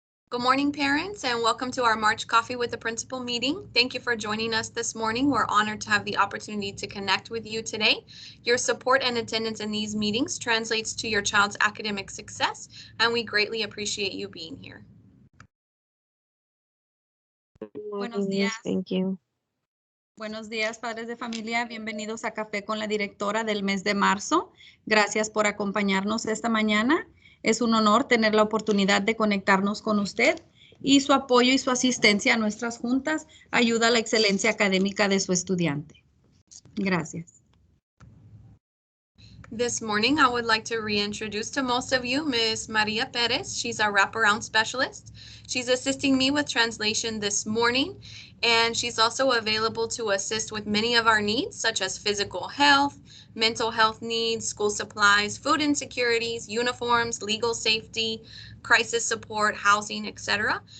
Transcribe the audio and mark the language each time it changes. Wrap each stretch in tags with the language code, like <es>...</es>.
<en>Good morning, parents, and welcome to our March Coffee with the Principal meeting. Thank you for joining us this morning. We're honored to have the opportunity to connect with you today. Your support and attendance in these meetings translates to your child's academic success, and we greatly appreciate you being here.</en> <es>Buenos días.</es> <en>Thank you.</en> <es>Buenos días, padres de familia. Bienvenidos a Café con la directora del mes de marzo. Gracias por acompañarnos esta mañana. Es un honor tener la oportunidad de conectarnos con usted y su apoyo y su asistencia a nuestras juntas ayuda a la excelencia académica de su estudiante. Gracias.</es> <en>This morning, I would like to reintroduce to most of you Ms. Maria Perez. She's our wraparound specialist. She's assisting me with translation this morning, and she's also available to assist with many of our needs, such as physical health, mental health needs, school supplies, food insecurities, uniforms, legal safety, crisis support, housing, etc.</en>